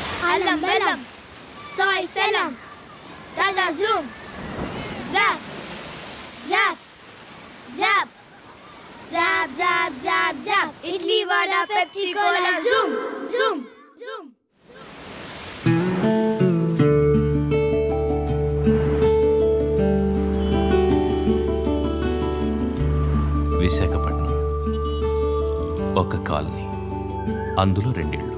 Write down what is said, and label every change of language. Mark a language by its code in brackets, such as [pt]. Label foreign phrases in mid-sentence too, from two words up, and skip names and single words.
[en] Alam Belam, Soy Selam, Dada Zoom, Zap, Zap, Zap, Zap, Zap, Zap, Zap, Idli Vada Pepsi Cola, Zoom, Zoom, Zoom. [te] విశాఖపట్నం ఒక కాలనీ, అందులో రెండిళ్ళు.